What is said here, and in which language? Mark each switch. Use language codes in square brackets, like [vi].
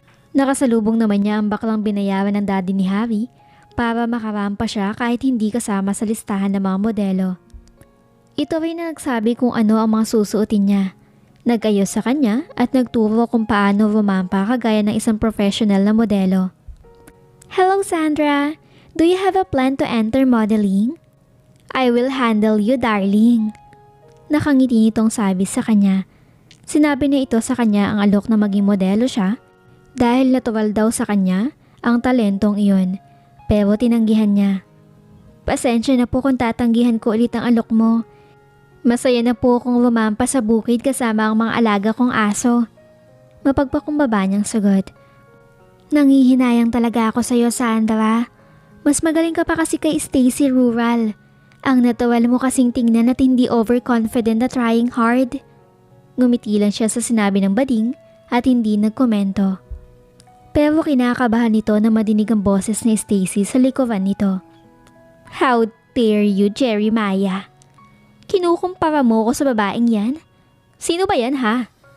[tl] Nakasalubong naman niya ang baklang binayaran ng daddy ni Harry para makarampa siya kahit hindi kasama sa listahan ng mga modelo. Ito rin na nagsabi kung ano ang mga susuotin niya. Nag-ayos sa kanya at nagturo kung paano rumampa kagaya ng isang professional na modelo. [en] Hello Sandra, do you have a plan to enter modeling? I will handle you darling. [tl] Nakangiti nitong sabi sa kanya. Sinabi niya ito sa kanya ang alok na maging modelo siya dahil natural daw sa kanya ang talentong iyon. Pero tinanggihan niya. Pasensya na po kung tatanggihan ko ulit ang alok mo. Masaya na po akong lumampa sa bukid kasama ang mga alaga kong aso. Mapagpakumbaba niyang sagot. Nangihinayang talaga ako sa iyo Sandra. Mas magaling ka pa kasi kay Stacy Rural. Ang natural mo kasing tingnan at hindi overconfident na trying hard. Ngumiti lang siya sa sinabi ng bading at hindi nagkomento. Pero kinakabahan nito na madinig ang boses ni Stacy sa likuran nito. [en] How dare you, [tl] Jeremiah? Kinukumpara mo ko sa babaeng yan? Sino ba yan ha?